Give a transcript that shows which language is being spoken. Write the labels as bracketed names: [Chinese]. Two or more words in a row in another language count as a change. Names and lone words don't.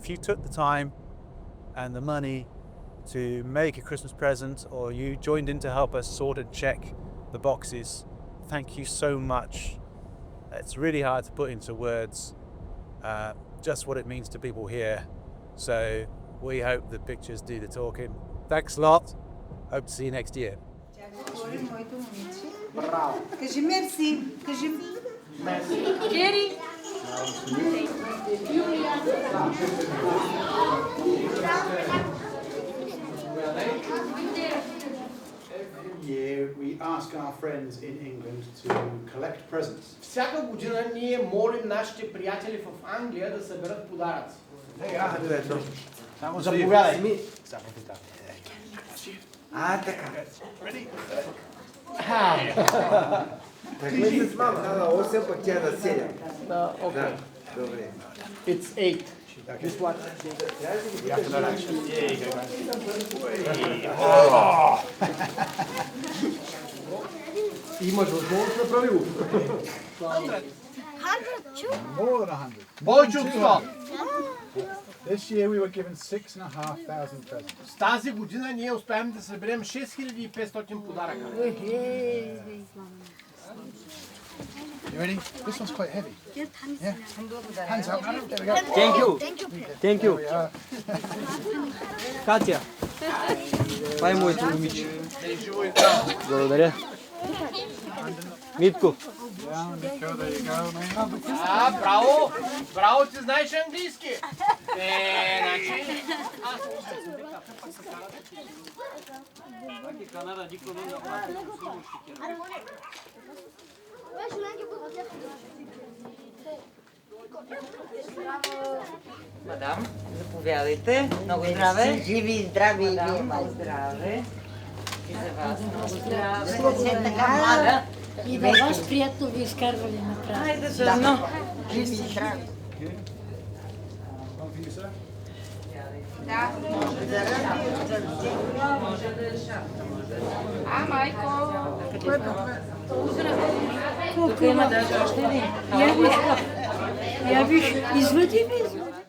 [English] If you took the time and the money to make a Christmas present, or you joined in to help us sort and check the boxes, thank you so much. It's really hard to put into words just what it means to people here. So we hope the pictures do the talking. Thanks a lot. Hope to see you next year. [Bulgarian] Кажи мерси. Кажи мерси. Гери. [English] Every year we ask our friends in England to collect presents. [Bulgarian] Всяка година ние молим нашите приятели в Англия да съберат подаръци. Заповядай. Така. Так ми с мама дала 8, пък тя на 7. Okay. Добре. [English] It's 8. This one. [Bulgarian] Имаш възможност да прави го. [English] More than 100. [Bulgarian] Повече от 100. [English] This year we were given 6,500 presents. [Bulgarian] С тази година ние успяем да съберем 6500 подаръка. [English] You ready? This one's quite heavy. Yeah. Hands up. There we go. Thank you. Thank you. There we are. [Bulgarian] Катя. Това е моето момиче. Благодаря. Митко. [English] Yeah, Nico, there you go, mate. [Bulgarian] Браво! Браво, ти знаеш английски! Значи... Мадам, заповядайте. Много здраве. Живи и здрави и Мадам, вие. много здраве. И за вас много здраве. Така млада. И във вас приятно ви изкарвали направо. Хайде, дърно. Живи и здрави. [English] One for you, sir. [Bulgarian] Да. Може да е шапка, може да е. Майко. Тук има даже още един. Я виж, извади ми.